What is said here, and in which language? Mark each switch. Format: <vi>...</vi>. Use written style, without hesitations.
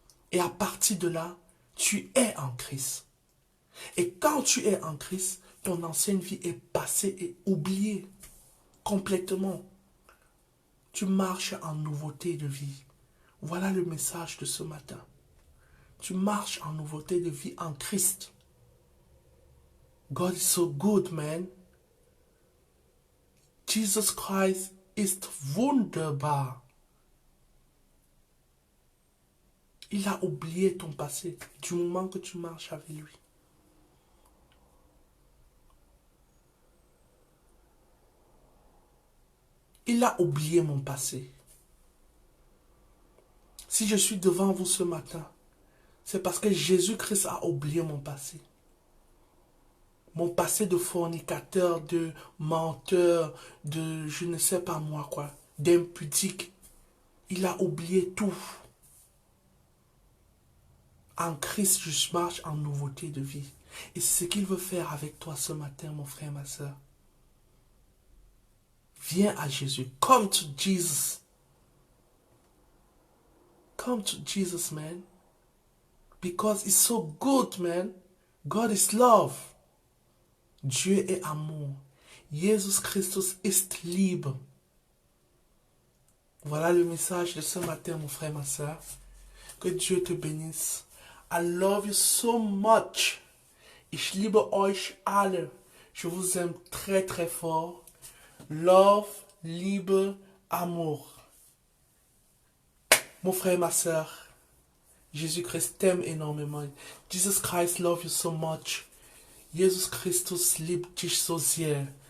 <fr>Et à partir de là, tu es en Christ. Et quand tu es en Christ, ton ancienne vie est passée et oubliée complètement. Tu marches en nouveauté de vie. Voilà le message de ce matin. Tu marches en nouveauté de vie en Christ.</fr> <en>God is so good, man.</en> <de>Jesus Christ ist wunderbar.</de> <fr>Il a oublié ton passé du moment que tu marches avec lui. Il a oublié mon passé. Si je suis devant vous ce matin, c'est parce que Jésus-Christ a oublié mon passé. Mon passé de fornicateur, de menteur, de je ne sais pas moi quoi, d'impudique. Il a oublié tout. En Christ, je marche en nouveauté de vie. Et c'est ce qu'il veut faire avec toi ce matin, mon frère, ma soeur. Viens à Jésus.</fr> <en>Come to Jesus. Come to Jesus, man. Because it's so good, man. God is love.</en> <fr>Dieu est amour.</fr> <de>Jesus Christus ist Liebe.</de> <fr>Voilà le message de ce matin, mon frère, ma soeur. Que Dieu te bénisse.</fr> <en>I love you so much.</en> <de>Ich liebe euch alle.</de> <fr>Je vous aime très très fort. Love, Liebe, amour. Mon frère, ma soeur, Jésus-Christ t'aime énormément.</fr> <en>Jesus Christ love you so much.</en> <de>Jesus Christus liebt dich so sehr.</de>